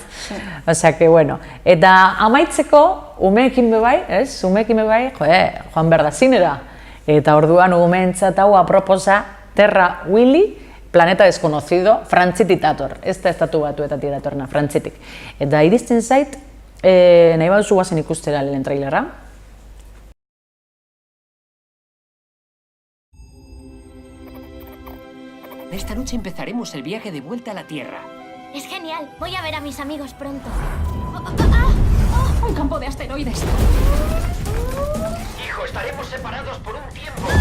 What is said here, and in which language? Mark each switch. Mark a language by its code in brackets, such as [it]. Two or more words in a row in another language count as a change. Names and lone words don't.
[es] Osea, que, bueno, [eu] eta amaitzeko, umeekin bebai, ez? Umeekin bebai, joan behar da zinera. Eta orduan umeentzat hau aproposa Terra Willy, Planeta Desconocido, Frantzitik dator. Ez da estatu batuetatik datorna, Frantzitik. Eta iristen zait, nahi baduzu guazen ikustera lehen trailerra. [es] Esta noche empezaremos el viaje de vuelta a la Tierra. Es genial. Voy a ver a mis amigos pronto. Un campo de asteroides. Hijo, estaremos separados por un tiempo.